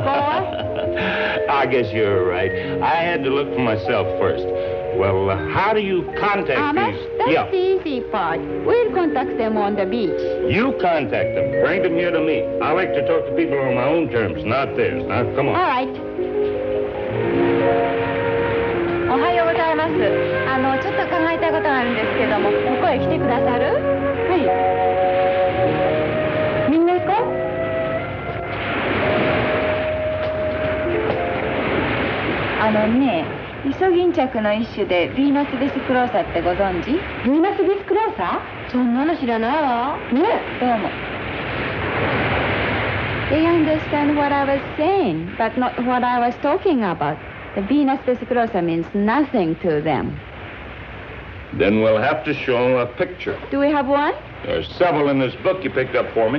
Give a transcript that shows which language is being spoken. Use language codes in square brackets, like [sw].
[en] I guess you're right. I had to look for myself first. Well, how do you contact Amos, these? that's the easy part. We'll contact them on the beach. You contact them. Bring them here to me. I like to talk to people on my own terms, not theirs. Now, come on. All right. [ja] おはようございます。ちょっと考えたいことがあるんですけども、ここへ来てくださる？はい。みんな行こう。ね、イソギンチャクの一種でヴィーナスベスクローサってご存知？ヴィーナスベスクローサ？そんなの知らないわ。ね、どうも。 [en] They understand what I was saying, but not what I was talking about. The Venus vesiclosa means nothing to them. Then we'll have to show them a picture. Do we have one? There's several in this book you picked up for me.